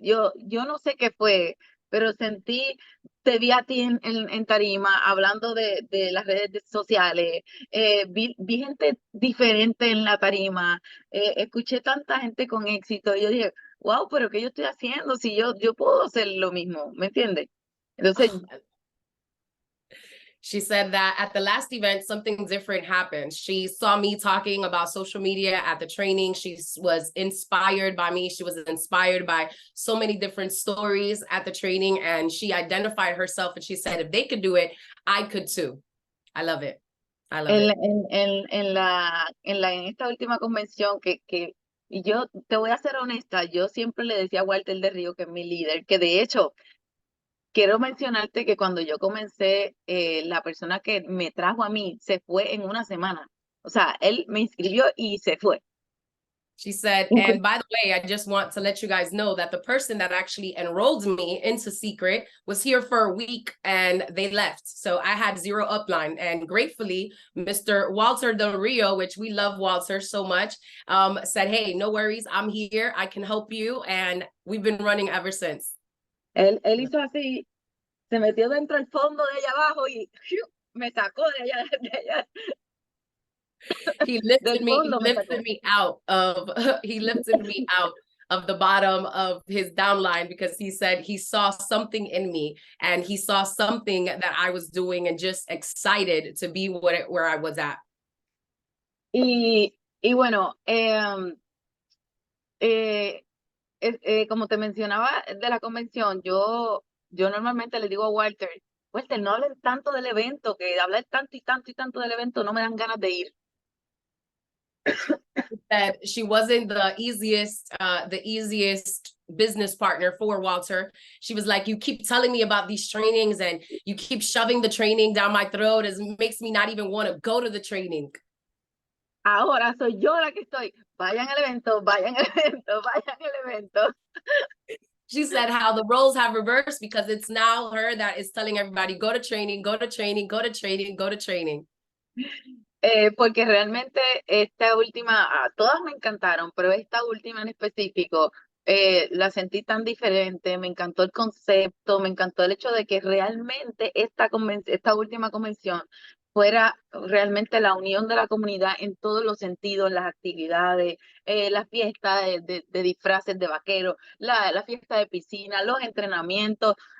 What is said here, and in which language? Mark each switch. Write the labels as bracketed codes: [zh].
[es] Yo no sé qué fue, pero te vi a ti en tarima hablando de las redes sociales, vi gente diferente en la tarima, escuché tanta gente con éxito y yo dije, wow, pero ¿qué yo estoy haciendo? Si yo puedo hacer lo mismo, ¿me entiendes? Entonces, [en] she said that at the last event, something different happened. She saw me talking about social media at the training. She was inspired by me. She was inspired by so many different stories at the training. And she identified herself and she said, if they could do it, I could too. I love it. I love it. [es] En esta última convención y yo te voy a ser honesta, yo siempre le decía a Walter de Río, que es mi líder, que de hecho, quiero mencionarte que cuando yo comencé, la persona que me trajo a mí se fue en una semana. O sea, él me inscribió y se fue. [en] She said, and by the way, I just want to let you guys know that the person that actually enrolled me into Seacret was here for a week and they left. So I had 0 upline. And gratefully, Mr. Walter Del Rio, which we love Walter so much, said, hey, no worries, I'm here. I can help you. And we've been running ever since. [es] Él hizo así, se metió dentro del fondo de allá abajo y me sacó de allá. [en] He lifted me out of the bottom of his downline because he said he saw something in me and he saw something that I was doing and just excited to be where I was at. [es] Y bueno, como te mencionaba de la convención, yo normalmente le digo a Walter, no hablen tanto del evento, que hablar tanto y tanto y tanto del evento no me dan ganas de ir. [en] That she wasn't the easiest business partner for Walter. She was like, you keep telling me about these trainings and you keep shoving the training down my throat. It makes me not even want to go to the training. [es] Ahora soy yo la que estoy, vayan al evento, vayan al evento, vayan al evento. [en] She said how the roles have reversed because it's now her that is telling everybody, go to training, go to training, go to training, go to training. [es] Porque realmente esta última, todas me encantaron, pero esta última en específico, la sentí tan diferente, me encantó el concepto, me encantó el hecho de que realmente esta última convención fuera realmente la unión de la comunidad en todos los sentidos, las actividades, la fiesta de disfraces de vaqueros, la fiesta de piscina, los entrenamientos